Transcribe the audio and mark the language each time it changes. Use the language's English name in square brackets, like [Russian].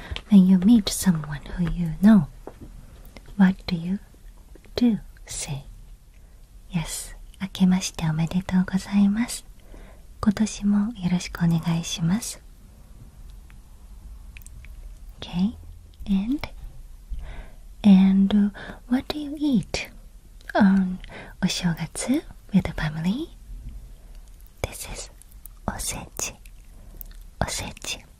[English] When you meet someone who you know, what do you say? [Japanese] Yes, 明けましておめでとうございます。今年もよろしくお願いします。 [English] Okay, and what do you eat on お正月 with the family? This is おせち。おせち。